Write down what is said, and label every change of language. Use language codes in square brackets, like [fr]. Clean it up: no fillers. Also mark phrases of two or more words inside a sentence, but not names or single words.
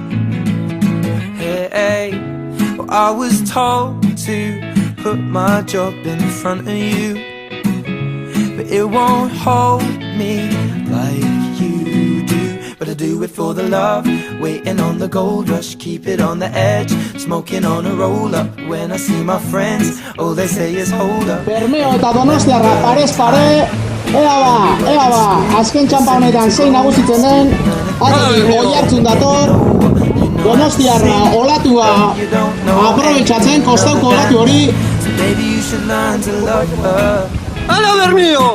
[en] Hey, well, I was told to put my job in front of you, but it won't hold me like you do. But I do it for the love, waiting on the gold rush, keep it on the edge, smoking on a roll up. When I see my friends, all they say is hold up. [eu] Bermeo eta Donostiarra parez pare. Ea ba, azken txampa honetan zein nagusitzen den. Atik Oiartzun dator. Donostiarra olatua aprobetxatzen, kostauko olatu hori. Hala Bermeo!